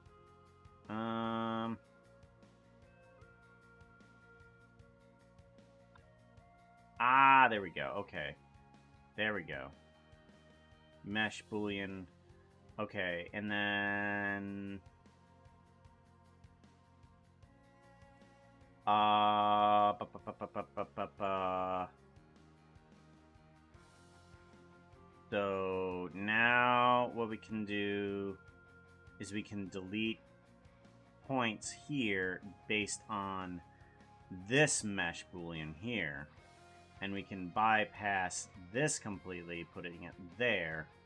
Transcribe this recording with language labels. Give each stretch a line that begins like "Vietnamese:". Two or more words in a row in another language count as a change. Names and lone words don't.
English: There we go. Okay. There we go. Mesh boolean. Okay, and then... Uh, ba, ba, ba, ba, ba, ba, ba, ba. So now what we can do is we can delete points here based on this mesh boolean here. And we can bypass this completely, putting it there.